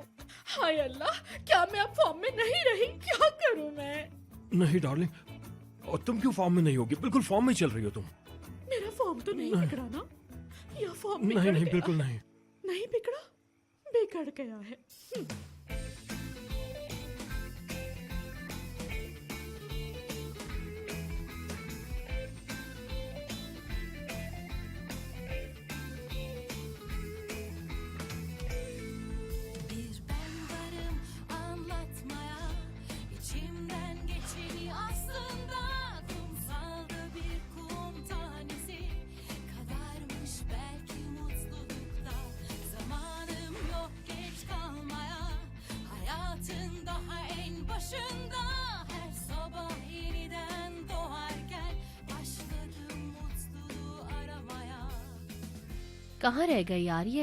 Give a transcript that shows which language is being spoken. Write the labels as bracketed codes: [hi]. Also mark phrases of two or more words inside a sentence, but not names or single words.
[hi] हाय अल्लाह, क्या मैं अब फॉर्म में नहीं रही? क्या करूँ मैं? नहीं डार्लिंग, और तुम क्यों फॉर्म में नहीं होगी? बिल्कुल फॉर्म में चल रही हो तुम। मेरा फॉर्म तो नहीं बिगड़ा ना? या फॉर्म नहीं नहीं, बिल्कुल नहीं। नहीं बिगड़ा, बिगड़ गया है। [tr] Bir ben varım anlatmaya, içimden geçeni aslında kumsalda bir kum tanesi kadarmış belki mutlulukta. Zamanım yok geç kalmaya, hayatın daha en başında. Her sabah yeniden doğarken başladım mutluluğu aramaya. [hi] कहाँ रह गए यार ये?